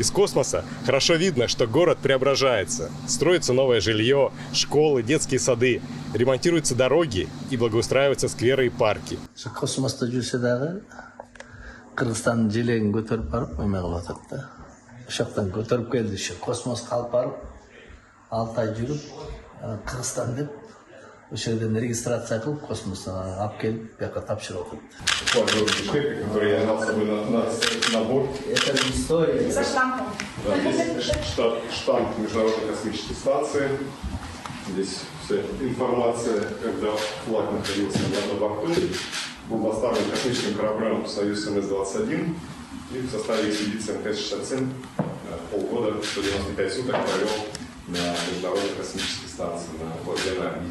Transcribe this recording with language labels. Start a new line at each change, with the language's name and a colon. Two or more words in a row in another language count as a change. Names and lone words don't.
Russian: Из космоса хорошо видно, что город преображается. Строится новое жилье, школы, детские сады, ремонтируются дороги и благоустраиваются скверы и парки.
Kyrgyz: Космоста жүрсе дагы Кыргызстандын желегин көтөрүп барып эме кылып атат да. Ошоктон көтөрүп келди, космоско алып барып 6 ай жүрүп Кыргызстан деп ошол жерден регистрация кылып космоско алып келип бияка тапшырып атат.
Russian: Который я взял с собой на борт. Это история. Со штампом. Да, здесь штамп Международной космической станции. Здесь вся информация, когда флаг находился на борту, был доставлен космическим кораблем «Союз МС-21» и в составе экспедиции МКС-67 полгода, 195 суток провел на Международной космической станции на околоземной орбите.